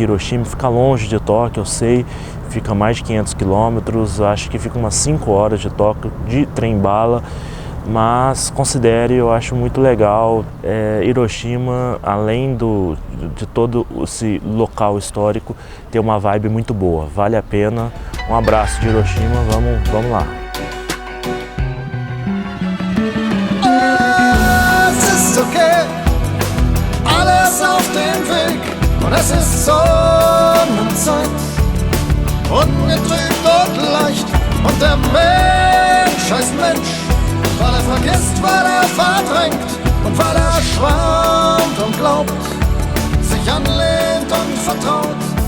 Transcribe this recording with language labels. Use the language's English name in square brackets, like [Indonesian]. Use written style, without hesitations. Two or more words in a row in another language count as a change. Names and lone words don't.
[Portuguese] Hiroshima fica longe de Tóquio, eu sei, fica mais de 500 quilômetros, acho que fica umas 5 horas de Tóquio de trem-bala, mas considere, eu acho muito legal. Hiroshima, além de todo esse local histórico, tem uma vibe muito boa, vale a pena. Um abraço de Hiroshima, vamos lá. [German] Es ist okay, alles auf dem Weg, und es ist Sonnenzeit, ungetrübt und leicht, und der Mensch heißt Mensch, weil er vergisst, weil er verdrängt und weil er schwant und glaubt, sich anlehnt und vertraut.